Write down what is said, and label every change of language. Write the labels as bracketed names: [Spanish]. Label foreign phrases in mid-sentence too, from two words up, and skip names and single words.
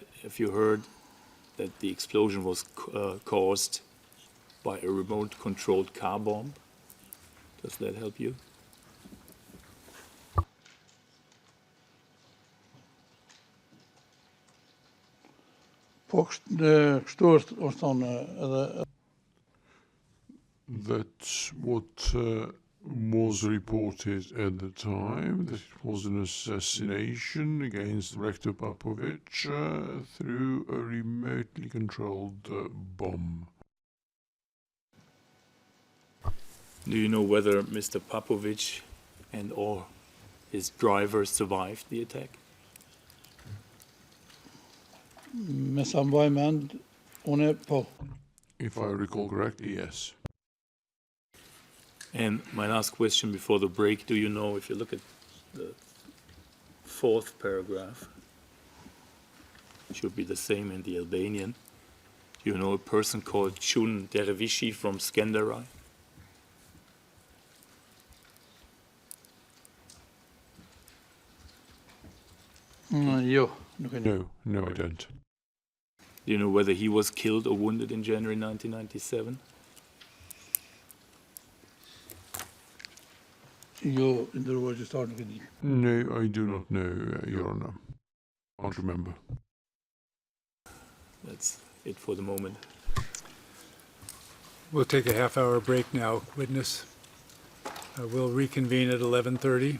[English] Have you heard that the explosion was caused by a remote-controlled car bomb? Does that help you? [Albanian] Po, kështu është thonë edhe [English] That's what was reported at the time, that it was an assassination against Rector Popovic through a remotely controlled bomb. Do you know whether Mr. Popovic and or his driver survived the attack? [Albanian] me sa mbaj mend, une po. [English] If I recall correctly, yes. And my last question before the break, do you know, if you look at the 4th paragraph, it should be the same in the Albanian, do you know a person called Chun Dervishi from Skenderai? [Albanian] Jo, nuk e di. [English] No, I don't. Do you know whether he was killed or wounded in January 1997? [Albanian] Jo, ndërruar gjyqtar nuk e di. [English] No, I do not know, Your Honor. Can't remember. That's it for the moment. We'll take a half-hour break now, witness. We'll reconvene at 11:30.